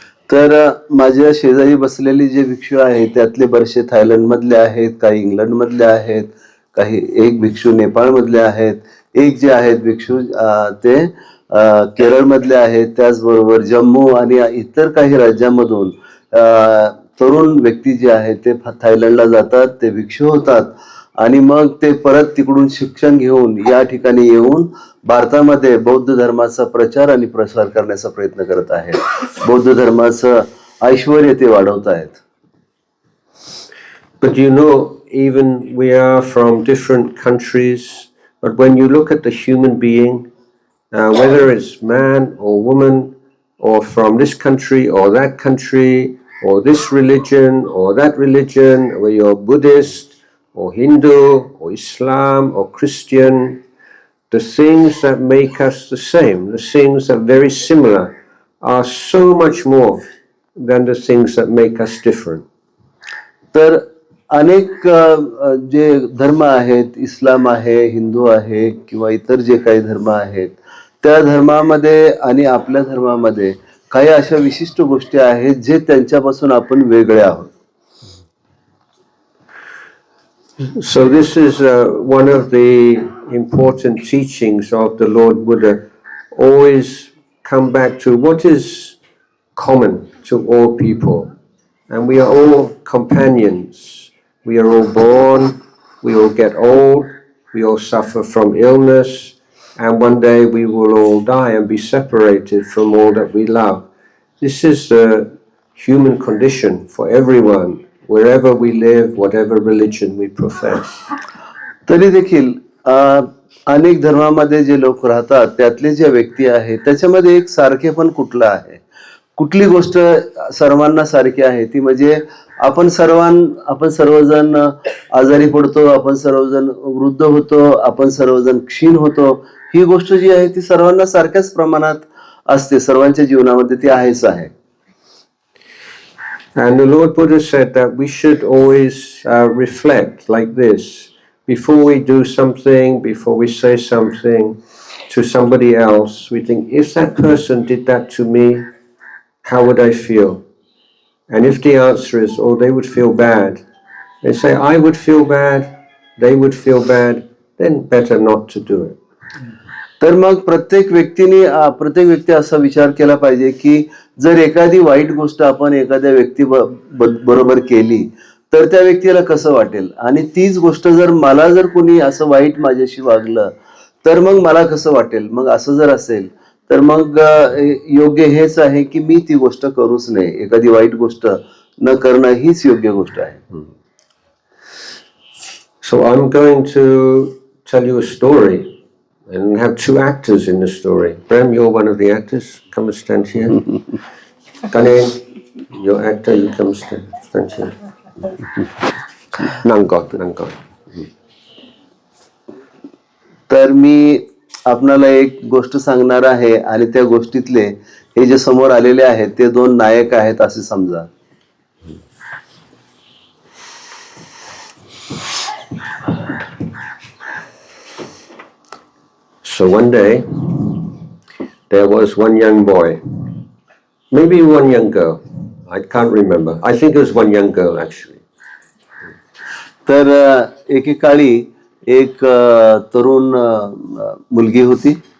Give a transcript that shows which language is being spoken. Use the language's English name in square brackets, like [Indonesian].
[Marathi] तर माझ्या शेजारी बसलेले जे भिक्षू आहेत त्यातले बरेचसे थायलंडमधले आहेत, काही इंग्लंडमधले आहेत, काही एक भिक्षू नेपाळमधले आहेत, एक जे आहेत भिक्षू ते केरळमधले आहेत, त्याचबरोबर जम्मू आणि इतर काही राज्यांमधून तरुण व्यक्ती जे आहेत ते थायलंडला जातात, ते भिक्षू होतात आणि मग ते परत तिकडून शिक्षण घेऊन या ठिकाणी येऊन भारतामध्ये बौद्ध धर्माचा प्रचार आणि प्रसार करण्याचा प्रयत्न करत आहेत. बौद्ध धर्माचं ऐश्वर्य ते वाढवत आहेत. [English] But you know, even we are from different countries, but when you look at the human being, whether it's man or woman or from this country or that country or this religion or that religion, whether you're Buddhist or Hindu or Islam or Christian, the things that make us the same, the things that are very similar, are so much more than the things that make us different. [Marathi] तर अनेक जे धर्म आहेत, इस्लाम आहे, हिंदू आहे किंवा इतर जे काही धर्म आहेत, त्या धर्मामध्ये आणि आपल्या धर्मामध्ये काही अशा विशिष्ट गोष्टी आहेत जे त्यांच्यापासून आपण वेगळे आहोत. [English] So this is one of the important teachings of the Lord Buddha. Always come back to what is common to all people. And we are all companions. We are all born, we all get old, we all suffer from illness, and one day we will all die and be separated from all that we love. This is the human condition for everyone, wherever we live, whatever religion we profess. [Marathi] तरी देखील अनेक धर्मामध्ये जे लोक राहतात त्यातले जे व्यक्ती आहेत त्याच्यामध्ये एक सारखेपण कुठलं आहे, कुठली गोष्ट सर्वांना सारखी आहे ती म्हणजे आपण सर्वजण आजारी पडतो, आपण सर्वजण वृद्ध होतो, आपण सर्वजण क्षीण होतो. ही गोष्ट जी आहे ती सर्वांना सारख्याच प्रमाणात असते, सर्वांच्या जीवनामध्ये ती आहेच आहे. [English] And the Lord Buddha said that we should always reflect like this. Before we do something, before we say something to somebody else, we think, if that person did that to me, how would I feel? And if the answer is, oh, they would feel bad, they say, I would feel bad, they would feel bad, then better not to do it. [Marathi] तर मग प्रत्येक व्यक्ती असा विचार केला पाहिजे की जर एखादी वाईट गोष्ट आपण एखाद्या व्यक्ती बरोबर केली तर त्या व्यक्तीला कसं वाटेल, आणि तीच गोष्ट जर कोणी असं वाईट माझ्याशी वागलं तर मग मला कसं वाटेल. मग असं जर असेल तर मग योग्य हेच आहे की मी ती गोष्ट करूच नये. एखादी वाईट गोष्ट न करणं हीच योग्य गोष्ट आहे. [English] So I'm going to tell you a story and have two actors in the story. Prem, you're one of the actors. Come and stand here. Kane, you're actor. You come stand here. Nangon. [Marathi] तर मी आपणाला एक गोष्ट सांगणार आहे आणि त्या गोष्टीतले हे जे समोर आलेले आहेत ते दोन नायक आहेत असे समजा. [English] So one day, there was one young boy, maybe one young girl, I can't remember. I think it was one young girl actually. [Marathi] तर एकेकाळी एक तरुण मुलगी होती.